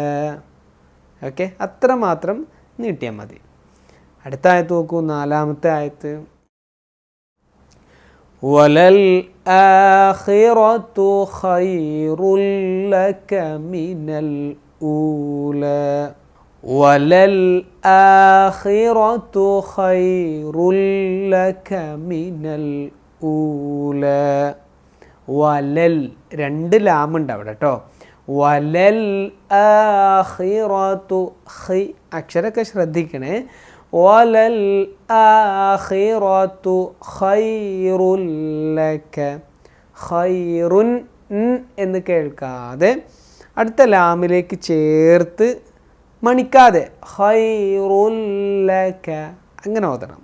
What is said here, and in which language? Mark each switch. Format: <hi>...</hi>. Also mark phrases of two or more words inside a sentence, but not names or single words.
<ml>ഓക്കെ, അത്ര മാത്രം നീട്ടിയാൽ മതി. അടുത്ത ആയത്ത് നോക്കൂ, നാലാമത്തെ ആയത്ത്.</ml> <ar>وللآخرة خير لك من الأولى. وَلَلْآخِرَةُ خَيْرٌ لَكَ مِنَ الْأُولَى.</ar> <ml>വലൽ, രണ്ട് ലാമുണ്ട് അവിടെ കേട്ടോ.</ml> <ar>وللآخرة,</ar> <ml>ഖി അക്ഷരമൊക്കെ ശ്രദ്ധിക്കണേ.</ml> <ar>وللآخرة خير لك.</ar> <ml>ഖൈറുൻ എന്ന് കേൾക്കാതെ അടുത്ത ലാമിലേക്ക് ചേർത്ത് മണിക്കാതെ</ml> <ar>خير لك</ar> <ml>അങ്ങനെ ഓതണം.</ml>